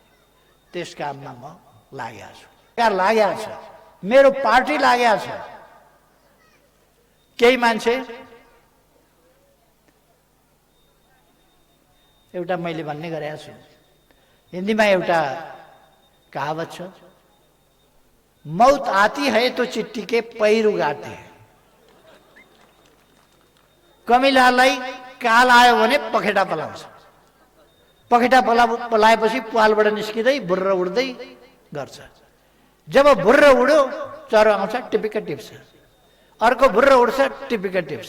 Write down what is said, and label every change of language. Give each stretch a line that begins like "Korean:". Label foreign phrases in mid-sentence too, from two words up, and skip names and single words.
Nepali: त्यस काममा म लागेको छु, सरकार लागेको छ, मेरो पार्टी लागेको छ। केही मान्छे, एउटा मैले भन्ने गरेको छु, हिन्दीमा एउटा कहावत छ,
Hindi: मौत आती है तो चिट्ठी के पैर उगाते हैं।
Nepali: कमिलालाई काल आयो भने पखेटा पलाउँछ, पखेटा पलाएपछि पालबाट निस्किँदै बुर्र उड्दै गर्छ। जब बुर्र उड्यो चरो आउँछ टिपिक्क टिप्छ, अर्को बुर्र उड्छ टिपिक्क टिप्छ।